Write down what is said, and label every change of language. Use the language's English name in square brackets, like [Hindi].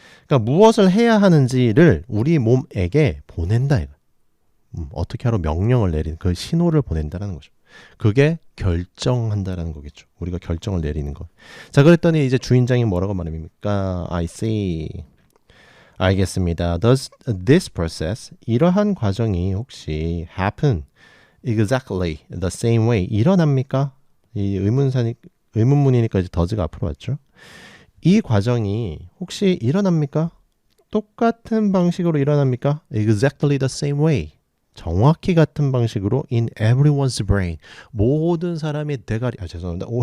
[Korean] 그러니까 무엇을 해야 하는지를 우리 몸에게 보낸다. 어떻게 하러 명령을 내리는 그 신호를 보낸다는 거죠. 그게 결정한다라는 거겠죠. 우리가 결정을 내리는 거. 자, 그랬더니 이제 주인장이 뭐라고 말합니까? [English] I see. [Korean] 알겠습니다. [English] Does this process [Korean] 이러한 과정이 혹시 [English] happen exactly the same way [Korean] 일어납니까? 이 의문문이니까 이제 does가 앞으로 왔죠. 이 과정이 혹시 일어납니까? 똑같은 방식으로 일어납니까? [English] Exactly the same way. [Korean] 정확히 같은 방식으로 [English] in everyone's brain. [Korean] 모든 사람의 죄송합니다.